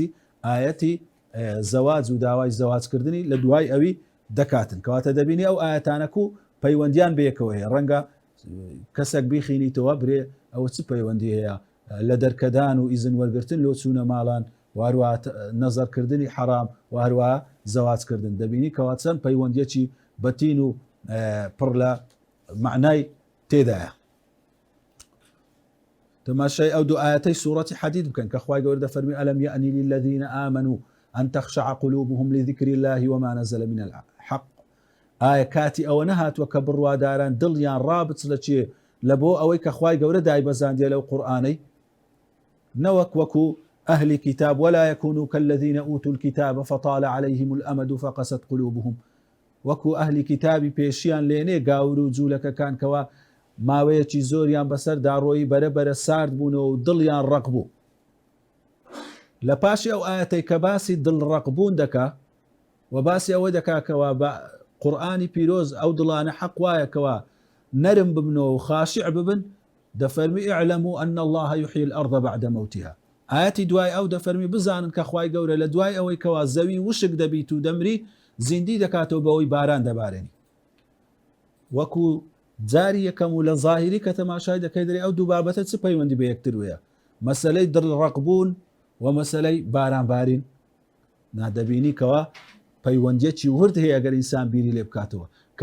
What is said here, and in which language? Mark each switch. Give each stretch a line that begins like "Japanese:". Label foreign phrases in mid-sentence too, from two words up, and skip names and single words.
Central Kurdish: ئاەتی زەواج و داوای زەواجکردنی لە دوای ئەوی دەکاتن کەواتە دەبینی ئەو ئاەتانەک و پەیوەندیان بەیەکەوە هەیە ڕەنگە کەسێک بیخینیتەوە برێ ئەوە چ پەیوەندی هەیە لە دەرکەدان و ئیزن وەرگرتن لۆ چوونە ماڵان واروە نەزەرکردنی حەرام واروە زەواجکردن دەبینی کەوا چەند پەیوەندیەکی بەتین و پڕ لە معنای تێدایە تماشای ئەو دوو ئاەتەی سوورەتی حەدید بکەن کە خوای گەورە دەفەرمی
Arabic: ئەلەم یەئنی للذین آمنوا أن تخشع قلوبهم لذكر الله وما نزل من الحق
Central Kurdish: ئایا کاتی ئەوە نەهاتووە کە بڕواداران دڵیان ڕابچ لە چێ لە بۆ ئەوەی کە خوای گەورە دایبەزاندیە لەو قورئانەی نەوەک وەکو
Arabic: أهل كتاب ولا يكونوا كالذين أوتوا الكتاب فطال عليهم الأمد فقست قلوبهم
Central Kurdish: وەکو ئەهلی کتابی پێشیان لێنێ گاور و جوولەکەکان کەوا ماوەیەکی زۆریان بەسەر داڕۆیی بەرەبەرە سارد بوونەوە و دڵیان ڕق بوو لە پاشی ئەو ئاەتەی کە باسی دڵڕقبوون دەکا و باسی ئەوە دەکاکەوە بە قورئانی پیرۆز ئەو دڵانە حەق وایەکەوە نەرم ببنەوە و خاشع ببن دەفەرمی
Arabic: اعلموا أن الله يحيي الأرض بعد موتها
Central Kurdish: ئاەتی دوای ئەو دەفەرمی بزانن کە خوای گەورە لە دوای ئەوەی کەوا زەوی وشک دەبیت و دەمری زیندی دەکاتەوە بەوەی باران دەبارێنی وەکو جاری یەکەم و لە ظاهری کە تەماشای دەکەی دەرێ ئەو دوو بابەتە چ پەیوەندی بە یەکتر وەیە مەسەلەی دڵڕقبوون و مەسەلەی بارانبارین نادەبینی کەوا پەیوەندیەکی ورد هەیە ئەگەر ئینسان بیری لێ بکاتەوە کە